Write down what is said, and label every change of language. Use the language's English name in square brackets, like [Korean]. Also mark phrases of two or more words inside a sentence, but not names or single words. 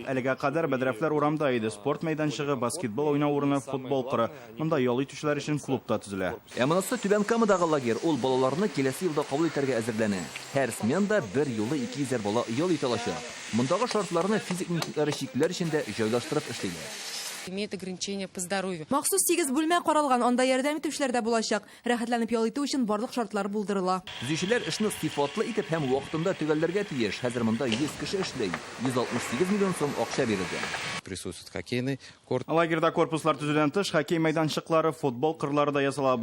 [Tatar] Әлегә кадәр бәдрәфләр урамда иде. Спорт мәйданчыгы, баскетбол уйнау урыны, футбол коры. Монда ял итүчеләр өчен клубта төзелә. Монысы Түбән Камадагы лагерь. Ул балаларны киләсе елда кабул итәргә әзерләнә. Һәр сменада бер юлы 200 бала ял итәләчәк. Мондагы шартларны физик мөмкинлекләре чикләр эчендә җайлаштырып эшлиләр. [Russian] Имеет ограничения по здоровью. [Tatar] Махсус 8 бүлмә каралган, анда ярдәм итүчеләр дә булачак. Рәхәтләнеп ял итү өчен барлык шартлар булдырыла. Төзүчеләр эшне сыйфатлы итеп һәм вакытында төгәлләргә тиеш. Хәзер монда 100 кеше эшләй. 168 миллион сум акча бирелгән. [Russian] Присутствует хоккейный корт. [Tatar] Лагерьда корпуслар төзелгән тыш, хоккей мәйданчыклары, футбол кырлары да ясала.